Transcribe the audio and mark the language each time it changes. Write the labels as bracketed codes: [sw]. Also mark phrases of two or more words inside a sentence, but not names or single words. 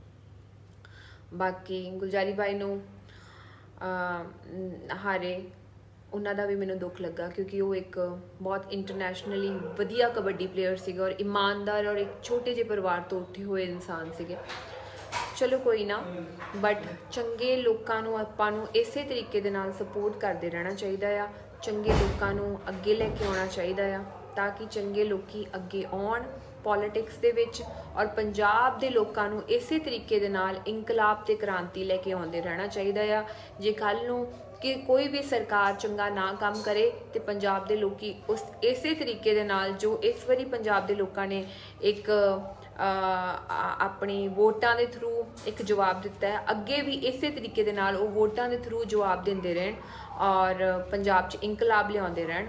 [pa] ਬਾਕੀ ਗੁਲਜ਼ਾਰੀ ਬਾਈ ਨੂੰ ਹਾਰੇ, ਉਹਨਾਂ ਦਾ ਵੀ ਮੈਨੂੰ ਦੁੱਖ ਲੱਗਾ ਕਿਉਂਕਿ ਉਹ ਇੱਕ ਬਹੁਤ ਇੰਟਰਨੈਸ਼ਨਲੀ ਵਧੀਆ ਕਬੱਡੀ ਪਲੇਅਰ ਸੀਗਾ ਔਰ ਇਮਾਨਦਾਰ ਔਰ ਇੱਕ ਛੋਟੇ ਜਿਹੇ ਪਰਿਵਾਰ ਤੋਂ ਉੱਠੇ ਹੋਏ ਇਨਸਾਨ ਸੀਗੇ। ਚਲੋ ਕੋਈ ਨਾ, ਬਟ ਚੰਗੇ ਲੋਕਾਂ ਨੂੰ ਆਪਾਂ ਨੂੰ ਇਸੇ ਤਰੀਕੇ ਦੇ ਨਾਲ ਸਪੋਰਟ ਕਰਦੇ ਰਹਿਣਾ ਚਾਹੀਦਾ ਆ। ਚੰਗੇ ਲੋਕਾਂ ਨੂੰ ਅੱਗੇ ਲੈ ਕੇ ਆਉਣਾ ਚਾਹੀਦਾ ਆ ਤਾਕਿ ਚੰਗੇ ਲੋਕੀ ਅੱਗੇ ਆਉਣ ਪੌਲੀਟਿਕਸ ਦੇ ਵਿੱਚ ਔਰ ਪੰਜਾਬ ਦੇ ਲੋਕਾਂ ਨੂੰ ਇਸੇ ਤਰੀਕੇ ਦੇ ਨਾਲ ਇਨਕਲਾਬ ਤੇ ਕ੍ਰਾਂਤੀ ਲੈਕੇ ਆਉਂਦੇ ਰਹਿਣਾ ਚਾਹੀਦਾ ਆ। ਜੇ ਕੱਲ੍ਹ ਨੂੰ ਕਿ ਕੋਈ ਵੀ ਸਰਕਾਰ ਚੰਗਾ ਨਾ ਕੰਮ ਕਰੇ ਤੋ ਪੰਜਾਬ ਦੇ ਲੋਕੀ ਉਸ ਇਸੇ ਤਰੀਕੇ ਦੇ ਨਾਲ ਜੋ ਇਸ ਵਾਰੀ ਪੰਜਾਬ ਦੇ ਲੋਕਾਂ ਨੇ ਇੱਕ ਆਪਣੀ ਵੋਟਾਂ ਦੇ ਥਰੂ ਇੱਕ ਜਵਾਬ ਦਿੱਤਾ ਹੈ, ਅੱਗੇ ਵੀ ਇਸੇ ਤਰੀਕੇ ਦੇ ਨਾਲ ਵੋ ਵੋਟਾਂ ਦੇ ਥਰੂ ਜਵਾਬ ਦਿੰਦੇ ਰਹਿਣ ਔਰ ਪੰਜਾਬ ਚ ਇਨਕਲਾਬ ਲਿਆਉਂਦੇ ਰਹਿਣ।